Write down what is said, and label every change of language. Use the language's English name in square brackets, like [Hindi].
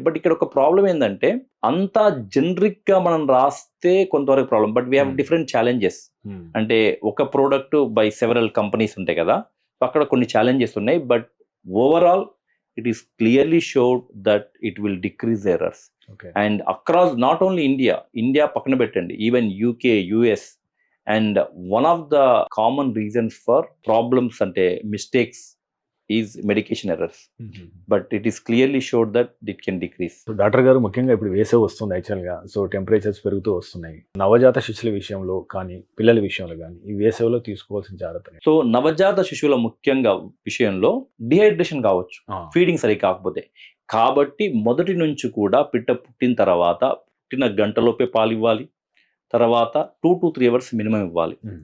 [Telugu] But ఇక్కడ ఒక problem ఏంటంటే, అంతా జనరిక్గా మనం రాస్తే కొంతవరకు problem, but [English] We have different challenges. [Telugu] అంటే ఒక ప్రోడక్ట్ బై సెవెరల్ కంపెనీస్ ఉంటాయి కదా, అక్కడ కొన్ని ఛాలెంజెస్ ఉన్నాయి, but overall [English] it is clearly showed that it will decrease errors. And across not only India [Telugu] పక్కన పెట్టండి, [English] even UK, US, and one of the common reasons for problems ante mistakes is medication errors, but it is clearly showed that it can decrease. [Telugu] So doctor గారు, ముఖ్యంగా ఇప్పుడు వేసవి వస్తుంది యాక్చువల్గా, so temperatures పెరుగుతూ వస్తున్నాయి. నవజాత శిశువుల విషయంలో కానీ పిల్లల విషయంలో కానీ ఈ వేసవిలో తీసుకోవాల్సిన జాగ్రత్తలు? సో నవజాత శిశువుల ముఖ్యంగా విషయంలో డిహైడ్రేషన్ కావచ్చు, ఫీడింగ్ సరి కాకపోతే. కాబట్టి మొదటి నుంచి కూడా పుట్టిన తర్వాత పుట్టిన గంటలోపే పాలు ఇవ్వాలి, తర్వాత 2 to 3 hours మినిమం ఇవ్వాలి.